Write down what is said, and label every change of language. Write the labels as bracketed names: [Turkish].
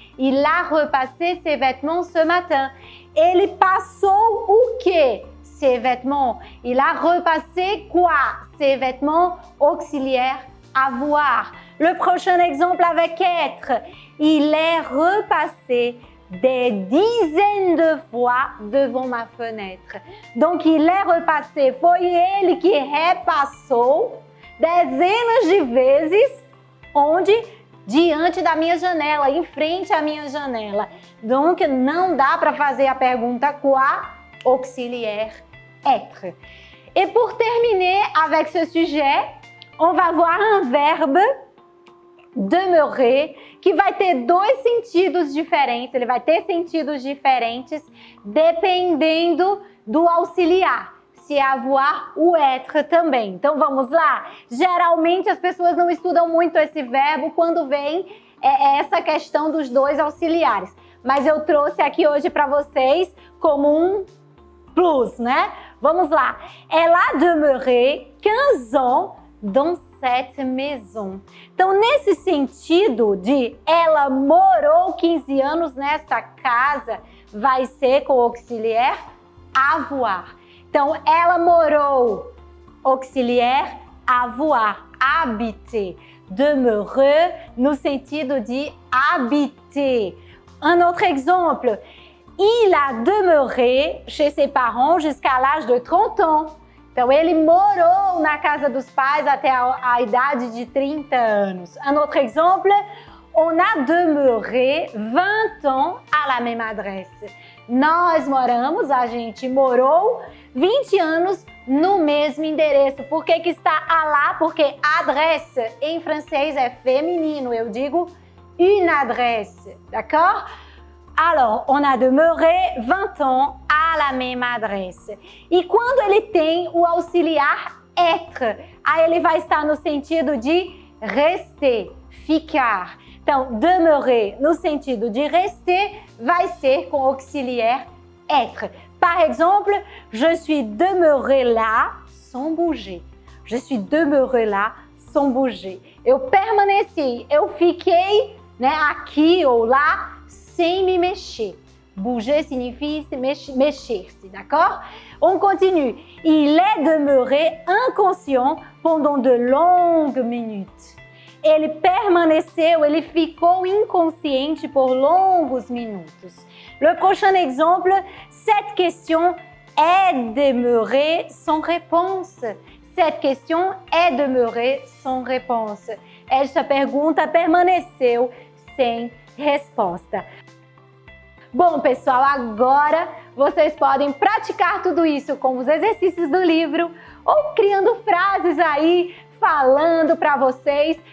[French] Il a repassé ses vêtements ce matin. [Portuguese] Ele passou o quê? [French] Ses vêtements. Il a repassé quoi? Ses vêtements auxiliaires avoir. Le prochain exemple avec être. Il est repassé des dizaines de fois devant ma fenêtre. Donc, il est repassé. [Portuguese] Foi ele que repassou dezenas de vezes onde? Diante da minha janela, em frente à minha janela. Donc, não dá para fazer a pergunta [French] quoi auxiliaire être. Et pour terminer avec ce sujet, on va voir un verbe demeurer [Portuguese] que vai ter dois sentidos diferentes. Ele vai ter sentidos diferentes dependendo do auxiliar. Se avoir ou être também. Então vamos lá? Geralmente as pessoas não estudam muito esse verbo quando vem essa questão dos dois auxiliares. Mas eu trouxe aqui hoje para vocês como um plus, né? Vamos lá. [French] Elle a demeuré 15 ans dans cette maison. [Portuguese] Então, nesse sentido de ela morou 15 anos nesta casa, vai ser com o auxiliar avoir. Então, ela morou, auxiliar avoir, habiter. Demeurer no sentido de habiter. [French] Un autre exemple. Il a demeuré chez ses parents jusqu'à l'âge de 30 ans. [Portuguese] Então, ele morou na casa dos pais até a idade de 30 anos. [French] Un autre exemple. On a demeuré 20 ans à la même adresse. [Portuguese] Nós moramos, a gente morou 20 anos no mesmo endereço. Por que está à la? Porque adresse em francês é feminino. Eu digo [French] une adresse, d'accord? Alors, on a demeuré 20 ans à la même adresse. [Portuguese] E quando ele tem o auxiliar être, aí ele vai estar no sentido de rester, ficar. Então, demeurer no sentido de rester vai ser com auxiliar être. [French] Par exemple, je suis demeuré là sans bouger. Je suis demeuré là sans bouger. [Portuguese] Eu permaneci, eu fiquei, né, aqui ou lá sem me mexer. [French] Bouger signifie mexer-se, d'accord? On continue. Il est demeuré inconscient pendant de longues minutes. [Portuguese] Ele permaneceu, ele ficou inconsciente por longos minutos. [French] Le prochain exemple, cette question est demeurée sans réponse. Cette question est demeurée sans réponse. [Portuguese] Esta pergunta permaneceu sem resposta. Bom, pessoal, agora vocês podem praticar tudo isso com os exercícios do livro ou criando frases aí, falando para vocês.